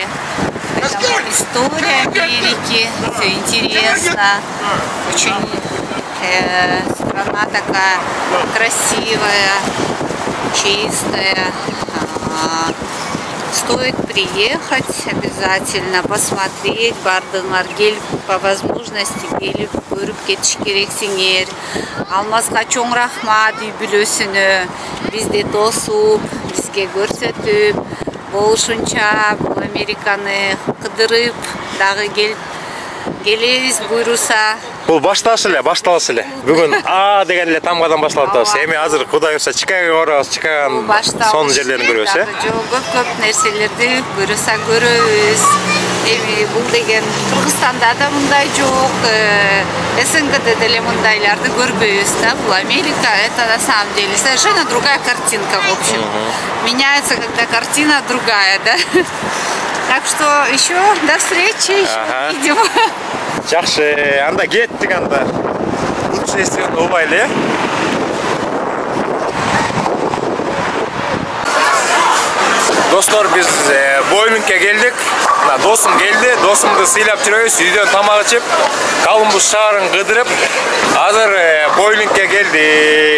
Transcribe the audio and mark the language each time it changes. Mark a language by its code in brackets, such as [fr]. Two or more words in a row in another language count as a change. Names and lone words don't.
[ru] Поэтому история Америки, все интересно, очень страна такая красивая, чистая. Стоит приехать обязательно, посмотреть, [ky] бардын аргел [ru] по возможности [ky] келип көрүп кетиш керексиңер. Алмазга чоң рахмат үй бүлөсүнө бизди тосуп, бизге көрсөтүп, болушунча бул Американы кыдырып дагы келебиз буйруса. Бул башталыш эле. Бүгүн деген эле тамгадан башталып атабыз. Эми азыр Кудай буйруса Чикагого барабыз. Чикагонун сонун жерлерин көрөбүз, Көп нерселерди буйруса көрөбүз. Эми бул деген Кыргызстанда да мындай жок. СНГде деле мындайларды көрбөйбүз да. Бул Америка, [ru] это на самом деле совершенно другая картинка, в общем. Меняется, когда картина другая, да. Так что еще до встречи, еще увидим. [ky] Жакшы, анда кеттик анда. Путешествие убайлы, э? Достор, биз бойлингке келдик. Досум келди, досумду сыйлап жүрөбүз, үйдөн тамак ичип, Колумбус шаарын кыдырып, азыр бойлингке келдик.